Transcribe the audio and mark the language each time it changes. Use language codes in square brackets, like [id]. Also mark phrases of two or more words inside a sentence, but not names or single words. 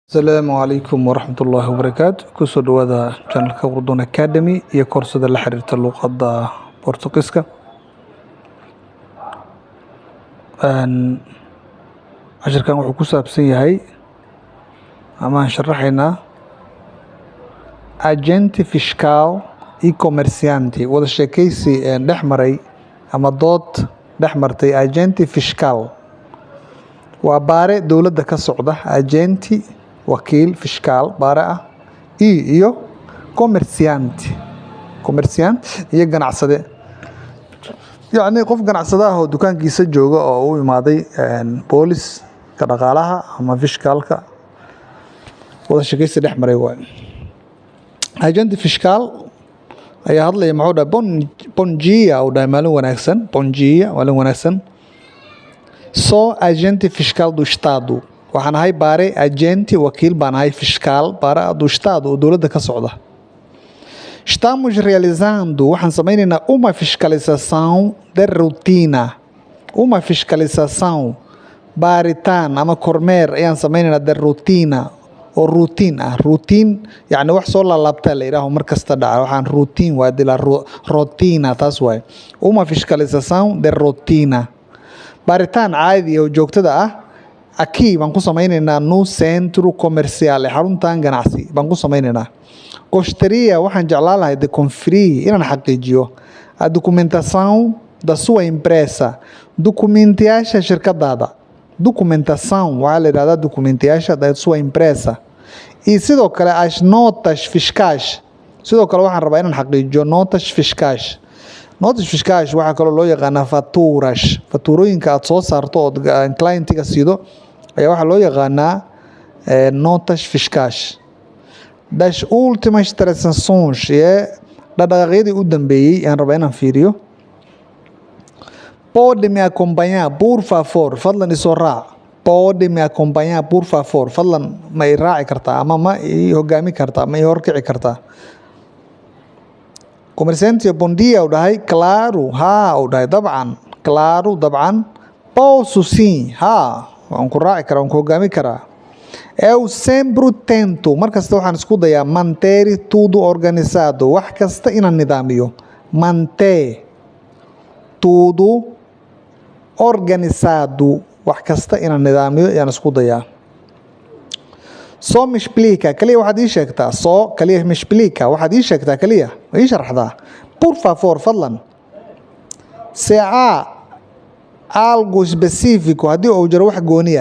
[so] Asalaamu calaykum waraxmatullaahi wabarakaatu. Kusoo dhawaada channelka Urdun Academy iyo koorsada la xiriirta luqadda Boortaqiiska. Casharkan wuxuu ku saabsan yahay ama aan sharaxaynaa [pt] agente fiscal e comerciante, [so] wada sheekaysi dhex maray ama dood dhex martay [pt] agente fiscal. [so] Waa baare dowladda ka socda, agenti wakiil fiscal baare ah iyo comerciante iyo ganacsade, yacni qof ganacsade ah oo dukaankiisa jooga oo u imaaday booliska dhaqaalaha ama fiscalka. wada sheekaysi dhex maray waay. Agenti fiscal ayaa hadlaya, muxuu dhahay [pt] bom dia, [so] uu dhahay maalin wanaagsan, [pt] bom dia, [so] maalin wanaagsan. [pt] Sou agente fiscal do estado, [so] waxaan ahay baare agente wakiil baan ahay fiscal baare [pt] do estado [so] oo dowladda ka socda. [pt] Estamos realizando, [so] waxaan sameynaynaa [pt] uma fiscalização de rotina, uma fiscalização [so] baaritaan ama kormeer ayaan sameynaynaa [pt] de rotina [so] oo routine ah. Routine yacni wax soo laalaabtaa la yidhaaho mar kasta dhaca, waxaan routine waa dila rotina, taas waay. [pt] Uma fiscalização de rotina, [so] baaritaan caadi oo joogtada ah. Aqui baan ku sameynaynaa [pt] no centro comercial, [so] xaruntan ganacsi baan ku sameynaynaa. [pt] Gostaria, [so] waxaan jeclaan lahay [pt] de conferir, [so] inaan xaqiijiyo [pt] a documentação da sua empresa, [so] documentayaasha shirkadaada. Documentação waxaa la yidhahdaa documentayaasha [pt] da sua empresa. E [so] sidoo kale [pt] as notas fiscais, [so] sidoo kale waxaan rabaa inaan xaqiijiyo [pt] notas fiscais. Notas fiscais [so] waxaa kaloo loo yaqaanaa faturas, faturooyinka aad soo saarto ood clientiga siido ayaa waxaa loo yaqaanaa [pt] notas fiscais. Das últimas transações, [so] dhaqdhaqaaqyadii u dambeeyey aan rabaa inaan fiiriyo. [pt] Pode me acompanhar por favor, [so] fadlan isoo raac. [pt] Pode me acompanhar por favor, [so] fadlan ma i raaci kartaa ama ma i hogaami kartaa, ma i horkici kartaa. [pt] Comerciante, bom dia, [so] uu dhahay. Claro, haa, uu dhahay. Dabcan, claro, dabcan. [pt] Posso sim, [so] haa, waan ku raaci karaa, waan ku hogaami karaa. [pt] Eu sempre tento, [so] mar kasta waxaan isku dayaa [pt] manter tudo organizado, [so] wax kasta inaan nidaamiyo. [pt] Manter tudo organizado, [so] wax kasta inaan nidaamiyo ayaan isku dayaa. [pt] Só me explica, [so] kaliya waxaad ii sheegtaa. Só kaliya [pt] me explica, [so] waxaad ii sheegtaa kaliya, ma ii sharaxdaa. [pt] Por favor, fadlan. Se há algo específico, [so] haddii uu jiro wax gooni ah.